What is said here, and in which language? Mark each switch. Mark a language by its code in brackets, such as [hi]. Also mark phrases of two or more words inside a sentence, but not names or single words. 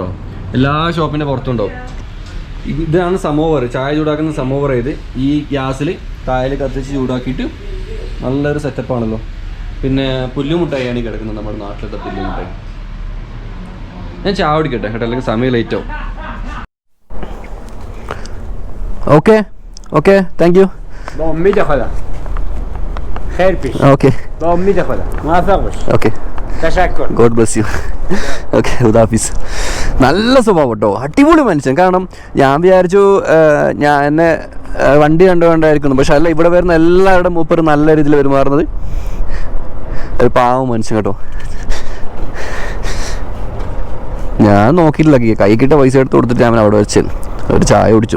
[ml] എല്ലാ ഷോപ്പിൻ്റെ പുറത്തുണ്ടാവും. ഇതാണ് സമോവർ, ചായ ചൂടാക്കുന്ന സമോവർ. ഇത് ഈ ഗ്യാസിൽ തായൽ കത്തിച്ച് ചൂടാക്കിയിട്ട് നല്ലൊരു സെറ്റപ്പാണല്ലോ. പിന്നെ പുല്ലുമുട്ടായാണ് ഈ കിടക്കുന്നത്, നമ്മുടെ നാട്ടിലത്തെ പുല്ലുമുട്ടായി. ഞാൻ ചായ കുടിക്കട്ടെ കേട്ടോ, അല്ലെങ്കിൽ സമയം ലേറ്റ് ആവും. [en] ഓക്കെ okay thank you. [fa] با امید خدا خیر پیش. [en] اوكي [fa] با امید خدا موفق باش. [en] اوكي [fa] تشکر. [en] God bless you. [ml] ഓക്കെ, ഹുദാഫീസ്. നല്ല സ്വഭാവം കേട്ടോ, അടിപൊളി മനുഷ്യൻ. കാരണം ഞാൻ വിചാരിച്ചു ഞാൻ എന്നെ വണ്ടി കണ്ടുകൊണ്ടായിരിക്കുന്നു, പക്ഷെ അല്ല, ഇവിടെ വരുന്ന എല്ലാവരുടെ മൂപ്പർ നല്ല രീതിയിൽ പെരുമാറുന്നത്. ഒരു പാവം മനുഷ്യൻ കേട്ടോ. ഞാൻ നോക്കിയിട്ടില്ല, കൈ കിട്ട പൈസ എടുത്ത് കൊടുത്തിട്ട് ഞാൻ അവിടെ വെച്ച് ഒരു ചായ കുടിച്ചു.